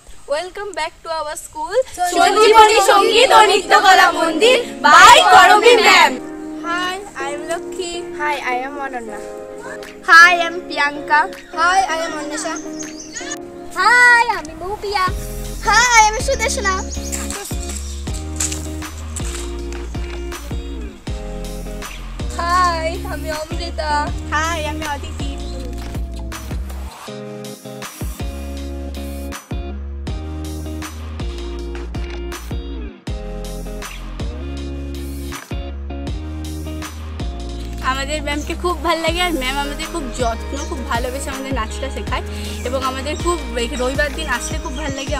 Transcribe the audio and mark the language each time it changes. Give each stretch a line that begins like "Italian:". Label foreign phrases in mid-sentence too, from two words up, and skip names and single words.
English: Welcome back to our school,
Bangla: সঞ্জীবনী সঙ্গীত ও নৃত্যকলা মন্দির by করবী ম্যাম।
English: Hi, I am Lakhi. Hi, I am Ananya. Hi, I am Priyanka. Hi, I am Anisha. Hi,
Bangla: আমি মহুপিয়া।
English: Hi, I am Sudeshna. Hi,
Bangla: আমি অমৃতা। Hi, আমি অদিতি। আমাদের ম্যামকে খুব ভালো লাগে আর ম্যাম আমাদের খুব যত্ন খুব ভালোবেসে আমাদের নাচটা শেখায় এবং আমাদের খুব রবিবার দিন আসলে খুব ভালো লাগে।